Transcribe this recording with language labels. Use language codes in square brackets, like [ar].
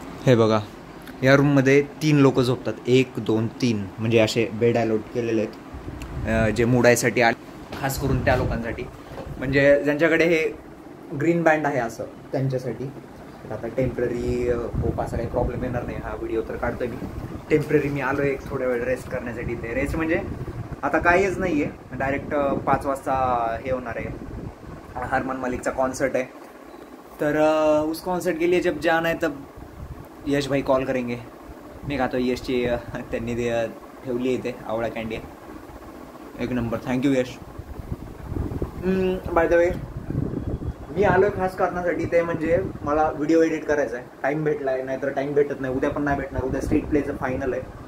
[mr] हे बघा, या रूममध्ये 3 लोक झोपतात. 1 2 3 म्हणजे असे बेड अलॉट केलेले आहेत जे मोडायसाठी खास करून त्या लोकांसाठी, म्हणजे ज्यांच्याकडे हे ग्रीन बँड आहे असं त्यांच्यासाठी. आता टेम्पररी खूप असा काही प्रॉब्लेम येणार नाही. हा व्हिडिओ तर काढतोय मी टेम्पररी. मी आलो एक थोड्या वेळ रेस्ट करण्यासाठी. ते रेस्ट म्हणजे आता काहीच नाही आहे, डायरेक्ट 5 वाजता हे होणार आहे, हरमान मलिकचा कॉन्सर्ट है. [hi] तर उस कॉन्सर्ट के लिए जब जाना है तब यश भाई कॉल करेंगे. [mr] मी खातो यशची त्यांनी ठेवली इथे आवळा कँडी. एक number. Thank you Yash. By the way मी आलो खास कारणासाठी, ते म्हणजे मला व्हिडिओ एडिट करायचा आहे. टाईम भेटला आहे, नाहीतर टाईम भेटत नाही. उद्या पण नाही भेटणार. उद्या स्ट्रीट प्लेचं फायनल आहे.